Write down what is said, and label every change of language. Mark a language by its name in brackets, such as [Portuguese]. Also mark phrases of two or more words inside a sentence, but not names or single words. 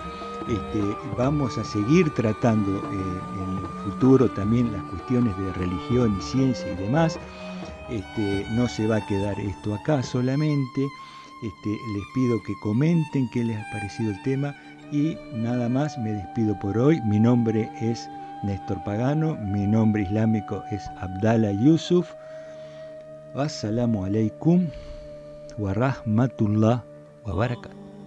[Spanish] Vamos a seguir tratando en el futuro también las cuestiones de religión y ciencia y demás. No se va a quedar esto acá solamente. Les pido que comenten qué les ha parecido el tema y nada más, me despido por hoy. Mi nombre es Néstor Pagano, mi nombre islámico es Abdallah Yusuf. [Arabic] السلام عليكم ورحمة الله وبركاته.